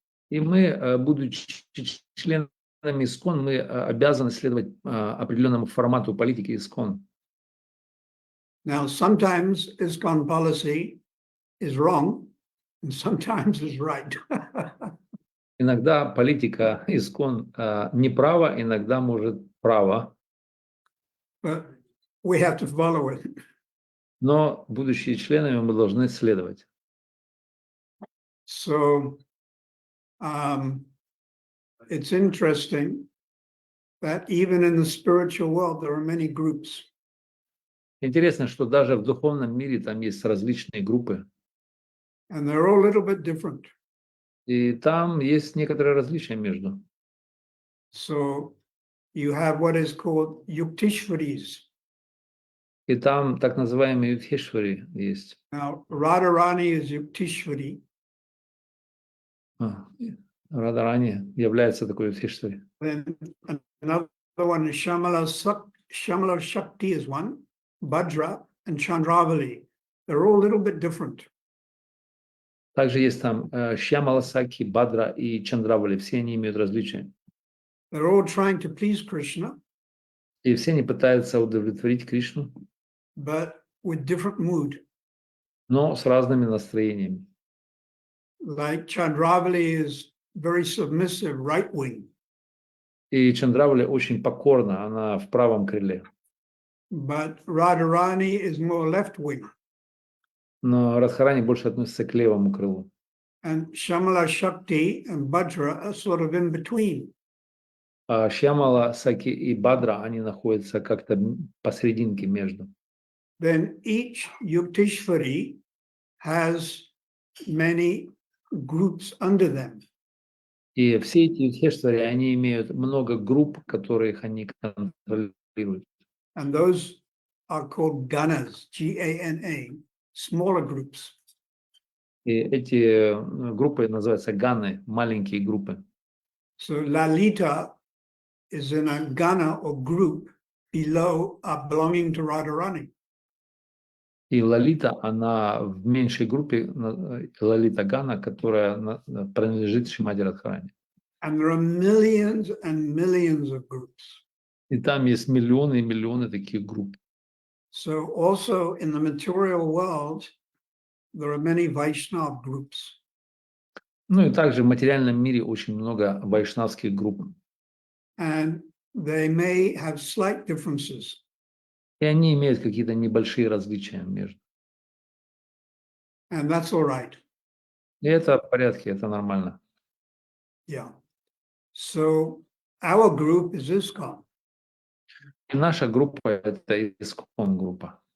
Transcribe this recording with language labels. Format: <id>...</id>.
<ru>И мы, будучи членами ИСКОН, мы обязаны следовать определенному формату политики ИСКОН.</ru> <en>Now, sometimes ISKCON policy is wrong, and sometimes is right.</en> <ru>Иногда политика ИСКОН неправа, иногда может права.</ru> <en>But we have to follow it.</en> <ru>Но, будучи членами, мы должны следовать.</ru> <en>So it's interesting that even in the spiritual world, there are many groups.</en> <ru>Интересно, что даже в духовном мире там есть различные группы.</ru> <en>And they're all a little bit different.</en> <ru>И там есть некоторые различия между.</ru> <en>So you have what is called Yuktishvaris.</en> <ru>И там так называемые Юдхешвари есть.</ru> <en>Now, Radharani is Yuktishvari.</en> <ru>Радарани является такой Юдхешвари.</ru> <en>Then another one is Shamala Shakti is one, Bhadra and Chandravali. They're all a little bit different.</en> <ru>Также есть там Шьямаласаки, Бадра и Чандравали. Все они имеют различия.</ru> <en>They're all trying to please Krishna,</en> <ru>И все они пытаются удовлетворить Кришну,</ru> <en>but with different mood.</en> <ru>но с разными настроениями.</ru> <en>Like Chandravali is very submissive, right wing.</en> <ru>И Чандравали очень покорна, она в правом крыле.</ru> <en>But Radharani is more left wing.</en> <ru>Но Радхарани больше относится к левому крылу.</ru> <en>And Shamala Shakti and Bhadra are sort of in between.</en> <ru>А Шьямала, Саки и Бадра, они находятся как-то посерединке между.</ru> <en>Then each Yuktishvari has many groups under them.</en> <ru>И все эти Юдхешвари, они имеют много групп, которых они контролируют.</ru> <en>And those are called ganas, G-A-N-A, smaller groups.</en> <ru>И эти группы называются ганы, маленькие группы.</ru> <en>So Lalita is in a gana or group below belonging to Radharani.</en> <ru>И Лалита, она в меньшей группе, Лалита Гана, которая принадлежит Шримади Радхарани.</ru> <en>And there are millions and millions of groups.</en> <ru>И там есть миллионы и миллионы таких групп.</ru> <en>So also in the material world, there are many Vaishnava groups.</en> <ru>Ну и также в материальном мире очень много вайшнавских групп.</ru> <en>And they may have slight differences.</en> <ru>И они имеют какие-то небольшие различия между.</ru> <en>And that's all right.</en> <ru>И это в порядке, это нормально.</ru> <en>Yeah. So our group is ISKCON.</en> <ru>И наша группа – это искон группа.</ru>